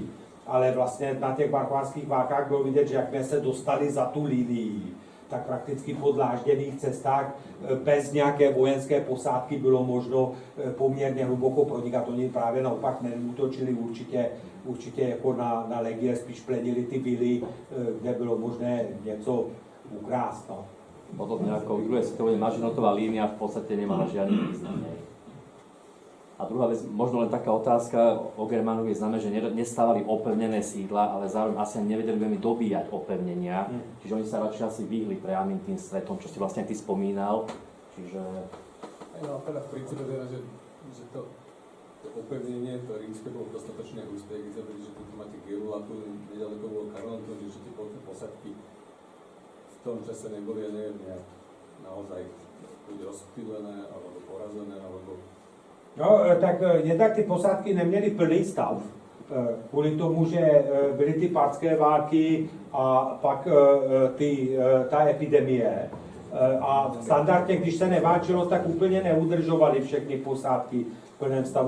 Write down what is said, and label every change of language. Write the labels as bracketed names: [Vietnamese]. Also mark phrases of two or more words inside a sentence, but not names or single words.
[Czech] Ale vlastně na těch markovánských válkách bylo vidět, že jak se dostali za tu linii, tak prakticky po dlážděných cestách bez nějaké vojenské posádky bylo možno poměrně hluboko pronikat. Oni právě naopak neútočili určitě jako na legie, spíš plenili ty vily, kde bylo možné něco ukrást. No. [Slovak] podobne ako v druhej svetovej Mažinotová línia v podstate nemala žiadny význam. A druhá vec, možno len taká otázka o Germánoch je známe, že nestávali opevnené sídla, ale zároveň asi nevedeli veľmi dobíjať opevnenia. Čiže oni sa radšej asi vyhli priamým tým stretom, čo si vlastne ty spomínal. Čiže... No teda v princípe teda, že to opevnenie, to rímske bolo dostatočne husté, keď sa vedí, že tu máte Gerulatu, nedaleko bolo Karlanton, že tie posadky v tom čase neboli, ja neviem, naozaj buď rozptýlené, alebo porazené, alebo... No, [Czech] tak jednak ty posádky neměly plný stav, kvůli tomu, že byly ty párské války a pak ta epidemie. A standardně, když se neváčilo, tak úplně neudržovali všechny posádky v plném stavu.